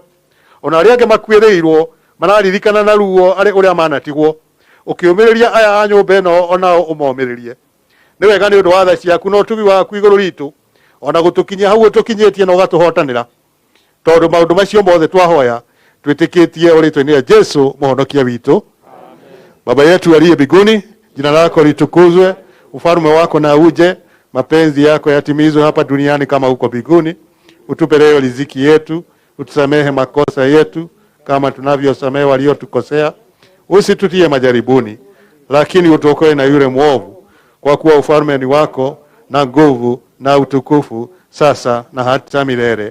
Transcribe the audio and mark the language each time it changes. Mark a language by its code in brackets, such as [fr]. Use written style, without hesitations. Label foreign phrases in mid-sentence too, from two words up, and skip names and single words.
[ki] Ona arĩa angĩ makuĩrĩirwo mararirikana na ruo arĩ ũrĩa manatigwo, ũkĩũmĩrĩria aya a nyũmba ĩno onao ũmomĩrĩrie. Nĩ wega nĩ ũndũ wa tha ciaku na ũtugi waku igũrũ ritũ, ona gũtũkinyia hau ũtũkinyĩtie na ũgatũhotanĩra, tondũ maũndũ macio mothe twahoya twĩtĩkĩtie ũrĩtwa-inĩ rĩa Jesũ mũhonokia witũ. [sw] Baba yetu aliye mbinguni, jina lako litukuzwe, ufalme wako na uje, mapenzi yako yatimizwe hapa duniani kama huko mbinguni. Utupe leo riziki yetu, utusamehe makosa yetu kama tunavyosamehe waliotukosea, usitutie majaribuni, lakini utuokoe na yule mwovu, kwa kuwa ufalme ni wako na nguvu na utukufu sasa na hata milele.